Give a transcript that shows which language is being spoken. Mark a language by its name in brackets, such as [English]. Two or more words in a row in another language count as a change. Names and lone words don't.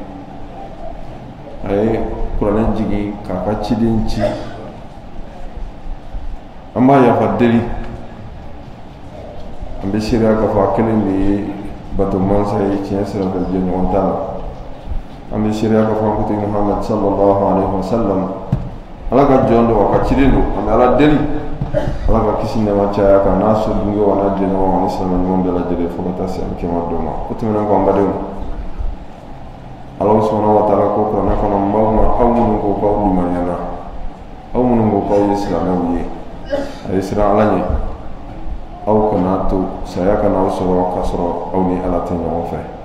[Bambara] A ye kuranɛ jigin k'a ka ciden ci. An b'a yafa deli. An bɛ seereya k'a fɔ a kelen de ye bato mansa ye tiɲɛ sira fɛ jɛɲɔgɔn t'a la. An bɛ seereya k'a fɔ an kuntigi Muhammad [Arabic] صلى الله عليه وسلم [Bambara] Ala ka jɔn don a ka ciden don. An bɛ Ala deli. Ala ka kisi nɛɛma caya kan n'a so dunke wa n'a jɛɲɔgɔn ani silamɛ ɲuman bɛɛ lajɛlen fo ka taa se alikiyama don ma. O tɛmɛnen kɔ an badenw, Ala [Arabic] سبحانه وتعالى [Bambara] ko kuranɛ kɔnɔ n b'aw ma aw minnu ko k'aw limaniyana, aw minnu ko k'aw ye silamɛw ye, a ye siran Ala ɲɛ, aw kana to saya kana aw sɔrɔ k'a sɔrɔ aw ni Ala tɛ ɲɔgɔn fɛ.